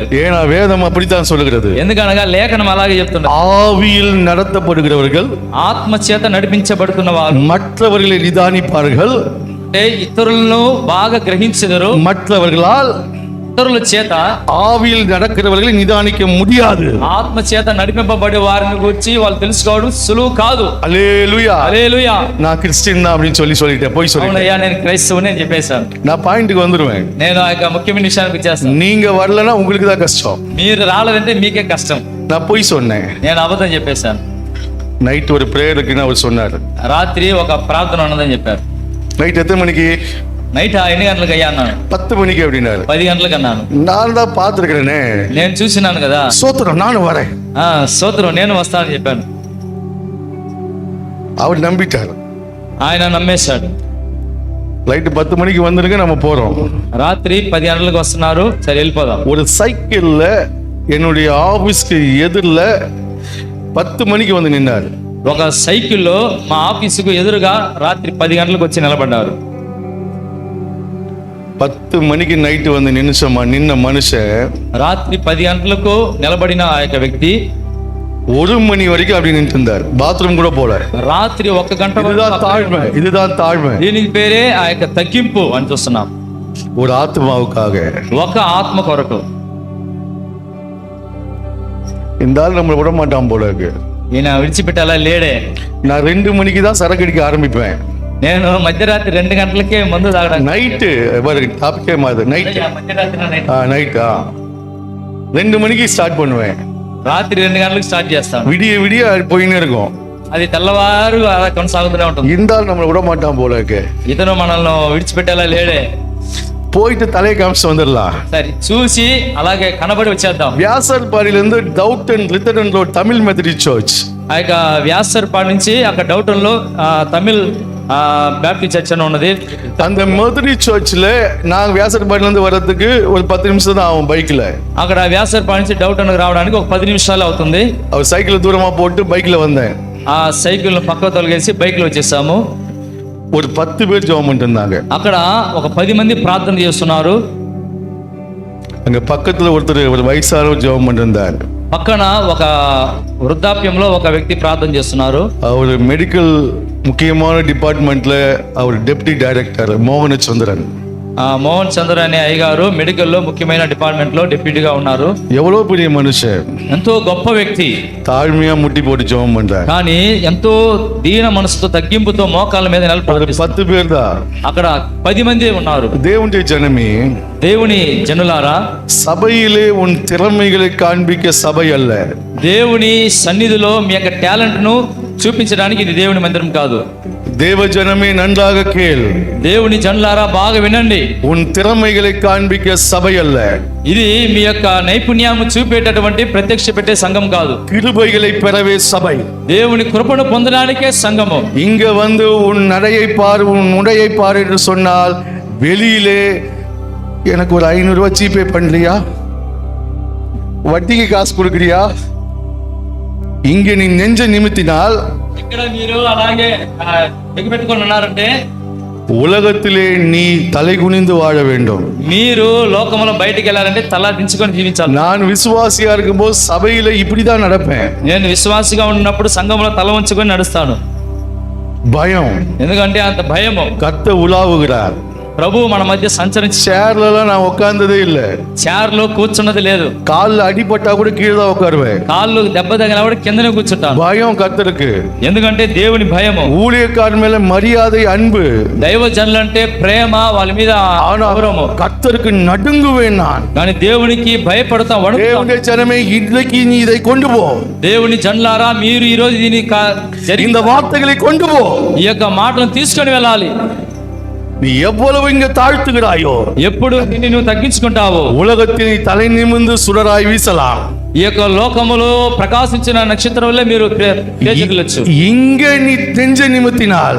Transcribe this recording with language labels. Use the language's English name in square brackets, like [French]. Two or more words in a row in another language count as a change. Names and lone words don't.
[Tamil] ஏன்னா வேதம் அப்படித்தான் சொல்லுகிறது. [Telugu] ఎందుకనగా లేఖనం అలాగే చెప్తున్నారు, [Tamil] ஆவியில் நடத்தப்படுகிறவர்கள் [Telugu] ఆత్మ చేత నడిపించబడుతున్న వారు [Tamil] மற்றவர்களை நிதானிப்பார்கள், [Telugu] అంటే ఇతరులను బాగా గ్రహించెదరు. [Tamil] மற்றவர்களால் [Telugu] ఇతరుల చేత [Tamil] ஆவியில் நடக்கிறவர்களை நிதானிக்க முடியாது. [Telugu] ఆత్మ చేత నడిపింపబడే వారిని గురించి వాళ్ళు తెలుసుకోవడం సులువు కాదు. [Tamil] அல்லேலூயா. [Telugu] హల్లెలూయా. [Tamil] நான் கிறிஸ்டியன் தான் அப்படின்னு சொல்லிட்டேன், போய் சொல்லிட்டேன். [Telugu] అవునయ్యా నేను క్రైస్తవుని అని చెప్పేశాను. [Tamil] நான் பாயிண்ட்டுக்கு வந்துருவேன். [Telugu] నేను ఆ యొక్క ముఖ్యమైన విషయానికి వచ్చేస్తాను. [Tamil] நீங்க வரலன்னா உங்களுக்கு தான் கஷ்டம். [Telugu] మీరు రాలేదంటే మీకే కష్టం. [Tamil] நான் போய் சொன்னேன். [Telugu] నేను అబద్ధం చెప్పేశాను. [Tamil] நைட் ஒரு பிரேயர் இருக்குன்னு அவர் சொன்னார். [Telugu] రాత్రి ఒక ప్రార్థన ఉన్నదని చెప్పారు. [Tamil] நைட் எத்தனை மணிக்கு? [Telugu] నైట్ ఎన్ని గంటలకు అయ్యా అన్నాను. [Tamil] 10 மணிக்கு அப்படின்னாரு. [Telugu] 10 గంటలకు అన్నాను. [Tamil] நான் தான் பார்த்துருக்கிறேனே. [Telugu] నేను చూసినాను కదా. [Tamil] சோத்திரம், நானும் வரேன். [Telugu] స్తోత్రం, నేను వస్తానని చెప్పాను. [Tamil] அவர் நம்பிட்டார். [Telugu] ఆయన నమ్మేశాడు. [Tamil] ரைட்டு 10 மணிக்கு வந்துருங்க, நம்ம போறோம். [Telugu] రాత్రి 10 గంటలకు వస్తున్నారు, సరే వెళ్ళిపోదాం. [Tamil] ஒரு சைக்கிள்ல என்னுடைய ஆபீஸ்க்கு எதிரில் 10 மணிக்கு வந்து நின்னார். [Telugu] ఒక సైకిల్లో మా ఆఫీసుకు ఎదురుగా రాత్రి 10 గంటలకు వచ్చి నిలబడ్డారు. [Tamil] 10 மணிக்கு நைட்டு வந்து நின்ன மனுஷன் [Telugu] రాత్రి 10 గంటలకు నిలబడిన ఆ యొక్క వ్యక్తి [Tamil] 1 மணி வரைக்கும் அப்படி நின்று இருந்தார். பாத்ரூம் கூட போல. [Telugu] రాత్రి 1 గంట వరకు [Tamil] இதுதான் தாழ்மை, இதுதான் தாழ்மை. [Telugu] దీనికి పేరే ఆ యొక్క తగ్గింపు అని చూస్తున్నాం. [Tamil] ஒரு ஆத்மாவுக்காக [Telugu] ఒక ఆత్మ కొరకు. [Tamil] இந்த ஆள் நம்மளை விட மாட்டான் போல இருக்கு. [Telugu] ఈయన విడిచిపెట్టేలా లేడే. [Tamil] நான் 2 மணிக்கு தான் சரக்கு அடிக்க ஆரம்பிப்பேன். [Telugu] నేను మధ్యరాత్రి 2 గంటలకే మందు తాగడానికి. [Tamil] நைட்டு டாபிக்கே மாதிரி நைட்டு [Telugu] మధ్యరాత్రి [Tamil] நைட்டா 2 மணிக்கு ஸ்டார்ட் பண்ணுவேன். [Telugu] రాత్రి 2 గంటలకు స్టార్ట్ చేస్తాను. [Tamil] விடிய விடிய போயின்னு இருக்கும். [Telugu] అది తెల్లవారు అలా కొనసాగుతూనే ఉంటుంది. [Tamil] இந்த ஆள் நம்மளை விட மாட்டான் போல இருக்கு. [Telugu] ఇతను మనల్ని విడిచిపెట్టేలా లేడే. [Tamil] போயிட்டு தலையை காமிச்சு வந்துடலாம். [Telugu] సరే చూసి అలాగే కనబడి వచ్చేద్దాం. [Tamil] வியாசர்பாடியிலிருந்து டவுட்டன் லித்தரன் ரோட் தமிழ் மெத்தடிஸ்ட் சர்ச். [Telugu] ఆ యొక్క వ్యాసర్పాడు నుంచి అక్కడ డౌటన్లో తమిళ్ బ్యాప్టిస్ట్ చర్చ్ అని ఉన్నది. [Tamil] அந்த மெத்தடிஸ்ட் சர்ச்ல நான் வியாசர்பாடியிலிருந்து வர்றதுக்கு ஒரு 10 நிமிஷம் தான் ஆகும் பைக்ல. [Telugu] అక్కడ వ్యాసర్పాడు నుంచి డౌటన్కి రావడానికి ఒక 10 నిమిషాలు అవుతుంది. [Tamil] அவர் சைக்கிள் தூரமா போட்டு பைக்ல வந்தேன். [Telugu] ఆ సైకిల్ పక్క తొలగేసి బైక్లో వచ్చేసాము. [Tamil] ஒரு 10 பேர் ஜெபம் பண்ணிட்டு இருந்தாங்க. [Telugu] అక్కడ ఒక 10 మంది ప్రార్థన చేస్తున్నారు. [Tamil] அங்க பக்கத்துல ஒருத்தர் ஒரு வயசானவர் ஜெபம் பண்ணிட்டு இருந்தார். [Telugu] పక్కన ఒక వృద్ధాప్యంలో ఒక వ్యక్తి ప్రార్థన చేస్తున్నారు. [Tamil] அவர் மெடிக்கல் முக்கியமான டிபார்ட்மெண்ட்ல அவர் [English] deputy director [Tamil] மோகனச்சந்திரன். [Telugu] మోహన్ చంద్ర అనే అయ్యగారు మెడికల్లో ముఖ్యమైన డిపార్ట్మెంట్ లో డిప్యూటీగా ఉన్నారు. [Tamil] எவ்வளவு பெரிய మనుஷன், [Telugu] ఎంతో గొప్ప వ్యక్తి. [Tamil] தாழ்மையா முட்டி போட்டு ஜெபம் பண்றார். [Telugu] కానీ ఎంతో దీన మనసుతో తగ్గింపుతో మోకాళ్ళ మీద నిలబడి [Tamil] 10 பேர் தான். [Telugu] అక్కడ 10 మంది ఉన్నారు. [Tamil] தேவனுடைய ஜனமே, [Telugu] దేవుని జనులారా, [Tamil] சபையிலே உன் திறமைகளை காண்பிக்க சபை அல்ல. [Telugu] దేవుని సన్నిధిలో మీ యొక్క టాలెంట్ ను చూపించడానికి ఇది దేవుని మందిరం కాదు. [Tamil] தேவ ஜனமே நன்றாக கேள். [Telugu] దేవుని జనులారా బాగా వినండి. [Tamil] உன் திறமைகளை காண்பிக்க சபை அல்ல. [Telugu] ఇది మీ యొక్క నైపుణ్యాన్ని చూపేటటువంటి ప్రత్యక్ష పెట్టే సంఘం కాదు. [Tamil] கிருபைகளை பெறவே சபை. [Telugu] దేవుని కృపను పొందడానికే సంఘము. [Tamil] இங்க வந்து உன் நடையை பார், உன் உடையை பார் என்று சொன்னால் வெளியிலே எனக்கு ஒரு 500 ரூபாய் ஜிபே பண்றியா, வட்டிக்கு காசு கொடுக்குறியா, இங்க நீ நெஞ்ச நிமித்தினால் [Telugu] ఇక్కడ మీరు అలాగే ఎగబెట్టుకొని ఉన్నారంటే [Tamil] உலகத்திலே நீ தலை குனிந்து வாழ வேண்டும். [Telugu] మీరు లోకములో బయటికి వెళ్ళాలంటే తల దించుకొని జీవించాలి. [Tamil] நான் விசுவாசியா இருக்கும்போது சபையில இப்படிதான் நடப்பேன். [Telugu] నేను విశ్వాసిగా ఉన్నప్పుడు సంఘంలో తల వంచుకొని నడుస్తాను. [Tamil] பயம், [Telugu] ఎందుకంటే అంత భయము. [Tamil] கர்த்தர் உலாவுகிறார். [Telugu] ప్రభు మన మధ్య సంచరించి [Tamil] சேர்ல நான் உட்கார்ந்ததே இல்ல. [Telugu] చైర్లో కూర్చున్నది లేదు. [Tamil] கால்ல అடிపట్టా కూడా கீழே தான் உட்காருவேன். [Telugu] కాళ్ళు దెబ్బ తగిన కూడా కిందనే కూర్చుంటాను. [Tamil] பயம் கர்த்தருக்கு. [Telugu] ఎందుకంటే దేవుని భయము. [Tamil] ஊழியக்காரன் மேல மரியாதை, அன்பு. [Telugu] దైవ జనులంటే ప్రేమ, వాళ్ళ మీద గౌరవము. [Tamil] கர்த்தருக்கு நடுங்குவேன் நான். [Telugu] కానీ దేవునికి భయపడతా వణుకుతాం. [Tamil] தேவனுடைய ஜனமே, இன்றைக்கு நீ இதை கொண்டு போ. [Telugu] దేవుని జనులారా, మీరు ఈ రోజు దీని [Tamil] இந்த வார்த்தைகளை கொண்டு போ. [Telugu] ఈ యొక్క మాటలను తీసుకొని వెళ్ళాలి. [Tamil] நீ எவ்வளவு இங்க தாழ்த்துகிறாயோ, [Telugu] ఎప్పుడు నిన్ను నువ్వు తగ్గించుకుంటావో [Tamil] உலகத்தில் நீ தலை நிமிர்ந்து சுடராய் வீசலாம். [Telugu] ఈ యొక్క లోకములో ప్రకాశించిన నక్షత్రం వల్లే మీరు తేజగలచ్చు. [Tamil] இங்க நீ நெஞ்ச நிமித்தினால்,